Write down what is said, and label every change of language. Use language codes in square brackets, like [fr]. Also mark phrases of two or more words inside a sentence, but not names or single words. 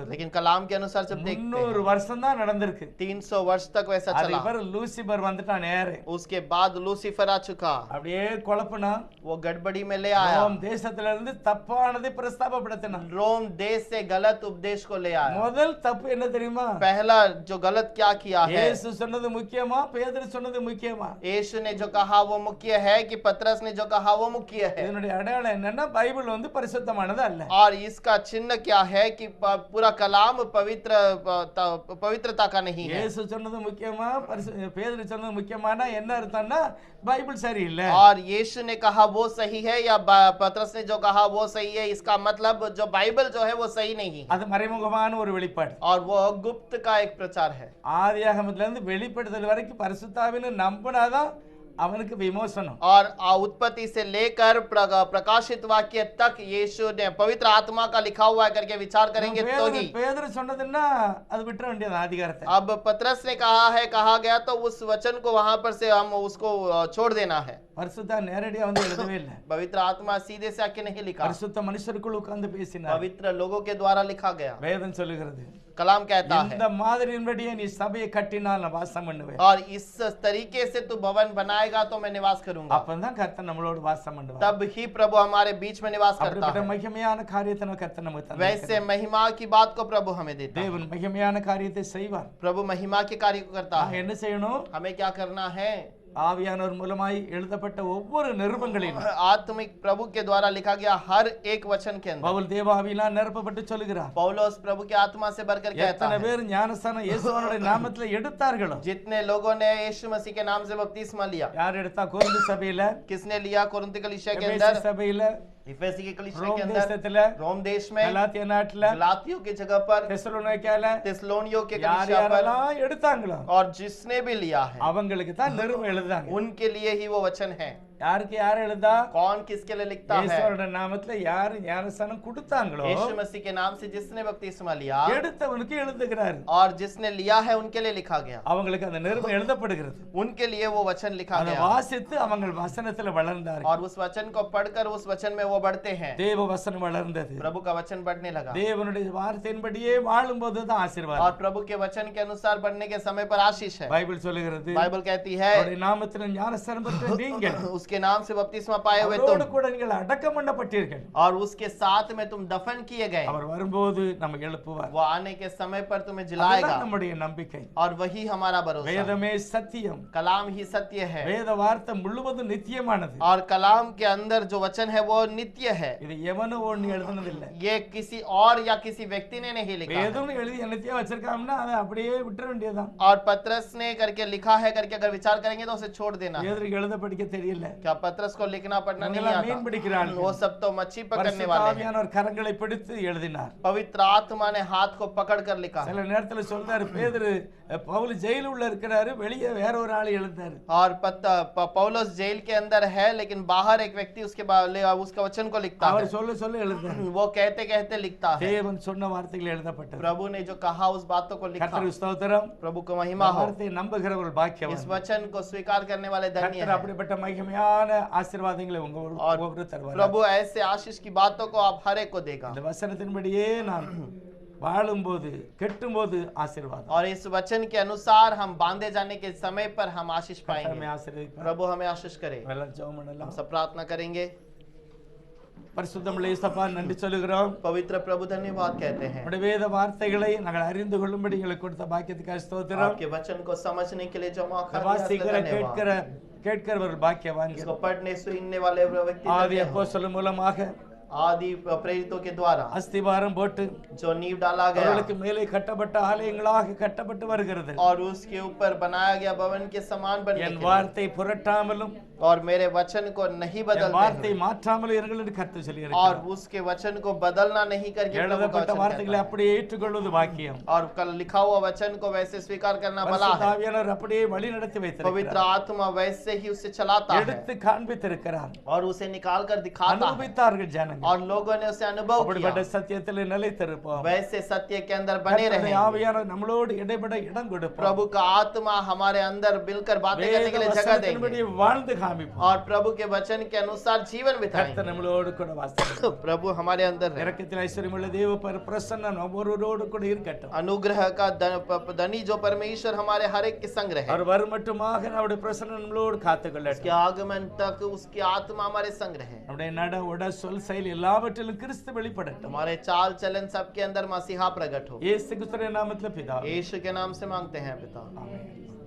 [hi] लेकिन कलाम के अनुसार जब देखते 300 हैं [ta] வருஷம் தான் நடந்திருக்கு. [hi] 300 वर्ष तक वैसा [ta] அது [hi] चला। [ta] பிறகு லூசிபர் வந்துட்டான் நேரே. [hi] उसके बाद लूसीफर आ चुका, [ta] அப்படியே குழப்பனா [hi] वो गड़बड़ी में ले आया, [ta] ரோம் தேசத்துல இருந்து தப்பானதை பிரஸ்தாபப்படுத்தினான். [hi] रोम देश से गलत उपदेश को ले आया। [ta] முதல் தப்பு என்ன தெரியுமா? [hi] पहला जो गलत क्या किया है, [ta] இயேசு சொன்னது முக்கியமா, பேதுரு சொன்னது முக்கியமா? [hi] यीशु ने जो कहा वो मुख्य है कि पतरस ने जो कहा वो मुख्य है? [ta] இதனுடைய அடையாளம் என்னன்னா பைபிள் வந்து பரிசுத்தமானது அல்ல. [hi] और इसका चिन्ह क्या है कि पूरा कलाम पवित्रता का नहीं है। [ta] இயேசு சொன்னது முக்கியமா, பேதுரு சொன்னது முக்கியமானா என்ன அர்த்தம்னா பைபிள் சரியில்லை. [hi] और यीशु ने कहा वो सही है या पतरस ने जो कहा वो सही है, इसका मतलब जो बाइबल जो है वो सही नहीं है। [ta] அது மறைமுகமான ஒரு வெளிப்பாடு. [hi] और वो गुप्त का एक प्रचार है। [ta] ஆதியாகமத்துல இருந்து வெளிப்படுத்தல் வரைக்கும் பரிசுத்தாவின்னு நம்பினாதான் அவனுக்கு விமோசனம். [hi] और उत्पत्ति से लेकर प्रकाशित वाक्य तक यीशु ने पवित्र आत्मा का लिखा हुआ है करके विचार करेंगे तो ही। [ta] பேதுரு சொன்னதுன்னா அது விட்டுற வேண்டியது அதிகாரத்தை. [hi] अब पतरस ने कहा गया तो उस वचन को वहां पर से हम उसको छोड़ देना है। [ta] பரிசுத்தா நேரடியா வந்து எழுதவே இல்லை. [hi] पवित्र आत्मा सीधे से आके नहीं लिखा, [ta] பரிசுத்த மனுஷருக்குள் உட்கார்ந்து பேசினார். [hi] पवित्र लोगों के द्वारा लिखा गया। [ta] வேதம் சொல்லுகிறது, [hi] कलाम कहता है [ta] இந்த மாதிரியின்படியே நீ சபையை கட்டினால் நான் வாசம் பண்ணுவேன். [hi] और इस तरीके से तू भवन बनाएगा तो मैं निवास करूंगा, [ta] அப்பதான் கர்த்தர் நம்மளோட வாசம் பண்ணுவார். [hi] तब ही प्रभु हमारे बीच में निवास करता [ta] அப்படிப்பட்ட [hi] है। [ta] மகிமையான காரியத்தை நம்ம கர்த்தர் நமக்கு [hi] वैसे [ta] தந்திருக்கிறார். [hi] महिमा की बात को प्रभु हमें देता है। [ta] தேவன் மகிமையான காரியத்தை செய்வார். [hi] प्रभु महिमा के कार्य को करता [ta] நாம [hi] है। [ta] என்ன செய்யணும்? [hi] हमें क्या करना है? [ta] ஆவியானவர் மூலமாய் எழுதப்பட்ட ஒவ்வொரு நிருபங்களிலும் [hi] आत्मिक प्रभु के द्वारा लिखा गया हर एक वचन के अंदर [ta] பவுல் தேவாவினால் நிரப்பப்பட்டு சொல்லுகிறார், [hi] पौलुस प्रभु की आत्मा से भरकर कहता [ta] எத்தனை [hi] है, [ta] பேர் ஞானஸ்நானம் இயேசுவினுடைய நாமத்துல எடுத்தார்களோ? [hi] जितने लोगों ने यीशु मसीह के नाम से बपतिस्मा लिया। [ta] யார் எடுத்தா? கொரிந்து சபையில, [hi] किसने लिया? कोरिन्थ कलीसिया के एफेसी अंदर, [ta] சபையில, [hi] इफेसी के कलीसिया [ta] ரோம் [hi] के अंदर [ta] தேசத்துல [hi] रोम देश में [ta] கலாத்திய நாட்டுல [hi] गलातियों की जगह पर [ta] தெசலோனிக்கேல [hi] थिस्सलुनीयों के [ta] யார் [hi] कलीसिया पर [ta] யாரெல்லாம் எடுத்தாங்களோ [hi] और जिसने भी लिया है [ta] அவங்களுக்கு தான் நிருபம் எழுதாங்க [hi] उनके लिए ही वो वचन है। [ta] யாருக்கு யார் எழுதா [hi] कौन किसके लिए लिखता है? [ta] இயேசுவோட நாமத்துல யார் ஞானஸ்நானம் கொடுத்தாங்களோ [hi] यीशु मसीह के नाम से जिसने बपतिस्मा लिया [ta] எடுத்தவனுக்கு எழுதுகிறார் [hi] और जिसने लिया है उनके लिए लिखा गया, [ta] அவங்களுக்கு அந்த நிருபம் எழுதப்படுகிறது [hi] उनके लिए वो वचन लिखा [ta] அதை [hi] गया [ta] வாசித்து அவங்க வசனத்துல வளர்ந்தார்கள் [hi] और उस वचन को पढ़कर उस वचन में वो बढ़ते हैं। [ta] தேவ வசனம் வளர்ந்தது [hi] प्रभु का वचन बढ़ने लगा [ta] தேவனுடைய வார்த்தையின்படியே வாழும்போது தான் [hi] और [ta] ஆசீர்வாதம் [hi] प्रभु के वचन के अनुसार बढ़ने के समय पर आशीष है। [ta] பைபிள் சொல்லுகிறது [hi] बाइबल कहती है [ta] அவருடைய நாமத்தில் ஞானஸ்நானம் பெற்ற நீங்கள் [hi] उसके नाम से बपतिस्मा पाए हुए [ta] அவரோடு [hi] तुम [ta] கூட நீங்கள் அடக்கம் பண்ணப்பட்டீர்கள் [hi] और उसके साथ में तुम दफन किए गए, [ta] அவர் வரும்போது நம்ம எழுப்புவார் [hi] वो आने के समय पर तुम्हें जिलाएगा [ta] அதுதான் நம்முடைய நம்பிக்கை [hi] और वही हमारा भरोसा। [ta] வேதமே சத்தியம் [hi] कलाम ही सत्य है [ta] வேத வார்த்தை முழுவதும் நித்தியமானது [hi] और कलाम के अंदर जो वचन है वो नित्य है। [ta] இது எவனும் ஒண்ணு எழுதுனதில்லை [hi] ये किसी और या किसी व्यक्ति ने नहीं लिखा है। [ta] வேதம் எழுதி என்னத்தையும் வச்சிருக்காங்கன்னா அதை அப்படியே விட்டுற வேண்டியதுதான் [hi] और पत्रस ने करके लिखा है करके अगर विचार करेंगे तो उसे छोड़ देना है। [ta] பேதுருக்கு எழுத படிக்க தெரியல [hi] क्या पत्रस को लिखना पढ़ना नहीं [ta] அவங்கெல்லாம் மீன் [hi] आता? [ta] பிடிக்கிறார்கள் [hi] वो सब तो मच्छी पकड़ने [ta] பரிசுத்த [hi] वाले हैं। [ta] ஆவியானவர் கரங்களை பிடித்து எழுதினார் [hi] पवित्र आत्मा ने हाथ को पकड़ कर लिखा है। [ta] சில நேரத்துல சொல்றாரு பேதுரு பவுல் ஜெயில உள்ள இருக்கிறாரு வெளியே வேற ஒரு ஆள் எழுந்தாரு [hi] और पौलुस जेल के अंदर है लेकिन बाहर एक व्यक्ति उसका वचन को लिखता [ta] அவர் [hi] है। [ta] சொல்ல சொல்ல எழுந்தாரு [hi] वो कहते कहते लिखता है। [ta] தேவன் சொன்ன வார்த்தைகள் எழுதப்பட்டது [hi] प्रभु ने जो कहा उस बातों को लिखा। [ta] கர்த்தருக்கு ஸ்தோத்திரம் [hi] प्रभु को महिमा हो। [ta] வார்த்தையை நம்புகிறவர்கள் [hi] इस [ta] பாக்கியவான் [hi] वचन को स्वीकार करने वाले धन्य [ta] கர்த்தர் [hi] हैं। [ta] அப்படிப்பட்ட மகிமையான ஆசீர்வாதங்களை [hi] और [ta] உங்களுக்கு தருவார் [hi] प्रभु ऐसे आशीष की बातों को आप हर एक को देगा। [ta] இந்த வசனத்தின்படியே நான் வாழும்போது கெட்டும்போது ஆசீர்வாதம் [hi] और इस वचन के अनुसार हम बांधे जाने के समय पर हम आशीष [ta] கர்த்தர் [hi] पाएंगे। [ta] நம்மை ஆசீர்வதிப்பார் [hi] प्रभु हमें आशीष करे। [ta] எல்லாம் ஜெபம் பண்ணலாம் [hi] हम सब प्रार्थना करेंगे। [ta] பரிசுத்தமுள்ள இயேசப்பா நன்றி சொல்லுகிறோம் [hi] पवित्र प्रभु धन्यवाद कहते हैं। [ta] உம்முடைய வேத வார்த்தைகளை நாங்கள் அறிந்து கொள்ளும்படி எங்களுக்கு கொடுத்த பாக்கியத்துக்காக ஸ்தோத்திரம் [hi] आपके वचन को समझने के लिए जो मौका दिया, [ta] வாசிக்கிற [hi] इसलिए धन्यवाद। [ta] கேட்கிறவர்கள் பாக்கியவான்கள் [hi] इसको पढ़ने सुनने वाले व्यक्ति [ta] ஆதி [hi] धन्य हो। [ta] அப்போஸ்தலர் மூலமாக [hi] आदि प्रेरितों के द्वारा [ta] அஸ்திவாரம் போட்டு [hi] जो नींव डाला गया [ta] அவர்களுக்கு மேலே கட்டப்பட்ட ஆலயங்களாக கட்டப்பட்டு வருகிறது [hi] और उसके ऊपर बनाया गया भवन के समान बनने [ta] என் [hi] के लिए। [ta] வார்த்தை புரட்டாமலும் [hi] और मेरे वचन को नहीं [ta] என் [hi] बदलते [ta] வார்த்தை [hi] हुए [ta] மாற்றாமலும் இருங்கள் என்று கர்த்தர் [hi] और [ta] சொல்லியிருக்கிறார் [hi] उसके वचन को बदलना नहीं करके प्रभु का [ta] எழுதப்பட்ட [hi] वचन [ta] வார்த்தைகளை [hi] कहता है। [ta] அப்படியே ஏற்றுக்கொள்வது பாக்கியம் [hi] और कल लिखा हुआ वचन को वैसे स्वीकार करना भला [ta] பரிசுத்த [hi] है। [ta] ஆவியானவர் அப்படியே வழி நடத்தி [hi] पवित्र [ta] வைத்திருக்கிறார் [hi] आत्मा वैसे ही उसे चलाता है [ta] எடுத்து காண்பித்திருக்கிறார் [hi] और उसे निकाल कर दिखाता है [ta] அனுபவித்தார்கள் ஜனங்கள் [hi] और लोगों ने उसे अनुभव [ta] அப்படிப்பட்ட [hi] किया। [ta] சத்தியத்தில் நிலைத்திருப்போம் [hi] वैसे सत्य के अंदर बने [ta] கர்த்தருடைய [hi] रहे। [ta] ஆவியானவர் நம்மளோடு இடைப்பட இடம் கொடுப்பார் [hi] प्रभु का आत्मा हमारे अंदर मिलकर बातें करने के लिए जगह [ta] வசனத்தின்படி [hi] देंगे [ta] வாழ்ந்து காமிப்போம் [hi] और प्रभु के वचन के अनुसार जीवन बिताएंगे। [ta] கர்த்தர் நம்மளோடு கூட வாசிப்பார் [hi] प्रभु हमारे अंदर है। [ta] இரக்கத்தில் ஐஸ்வர்யமுள்ள தேவ பிரசன்னம் ஒவ்வொருவரோடு கூட இருக்கட்டும் [hi] अनुग्रह का धनी जो परमेश्वर हमारे हर एक के संग रहे। [ta] அவர் வரும் மட்டுமாக நம்முடைய பிரசன்னம் நம்மளோடு [hi] उसके [ta] காத்துக்கொள்ளட்டும் [hi] आगमन तक उसकी आत्मा हमारे संग रहे। [ta] நம்முடைய நட உட சொல் செயல் எல்லாவற்றிலும் கிறிஸ்து வெளிப்படட்டும் [hi] हमारे चाल चलन सबके अंदर मसीहा प्रकट हो। [ta] இயேசு கிறிஸ்துவின் நாமத்தில் பிதா [hi] यीशु के नाम से मांगते हैं पिता। [ta] ஆமென்